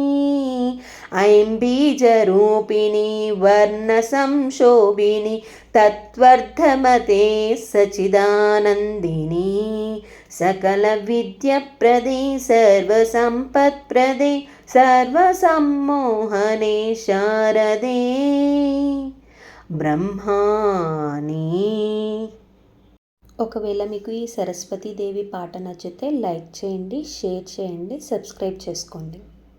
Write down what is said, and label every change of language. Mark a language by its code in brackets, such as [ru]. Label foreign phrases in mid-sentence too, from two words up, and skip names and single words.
[sa] ऐं बीजरूपिणी वर्णसंशोभिनी तत्त्वर्थमते सच्चिदानन्दिनी. सकलविद्याप्रदे सर्वसम्पत्प्रदे सर्वसम्मोहने शारदे ब्रह्माणि. [te] ఒకవేళ మీకు ఈ సరస్వతీదేవి పాట నచ్చితే లైక్ చేయండి, షేర్ చేయండి, సబ్స్క్రైబ్ చేసుకోండి.